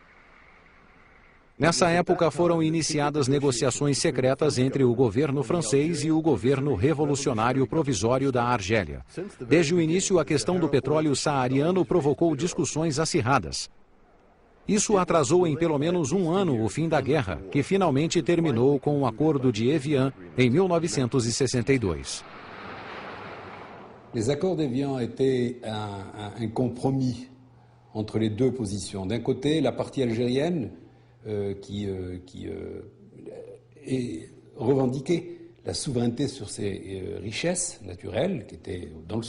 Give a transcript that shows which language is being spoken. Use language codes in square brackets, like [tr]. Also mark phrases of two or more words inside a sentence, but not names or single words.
[pt] Nessa época foram iniciadas negociações secretas entre o governo francês e o governo revolucionário provisório da Argélia. Desde o início, a questão do petróleo saariano provocou discussões acirradas. Isso atrasou em pelo menos 1 ano o fim da guerra, que finalmente terminou com o Acordo de Evian em 1962. [fr] Les accords d'Evian étaient un compromis entre les 2 positions. D'un côté, la partie algérienne qui revendiquait la souveraineté sur ses richesses naturelles qui étaient dans le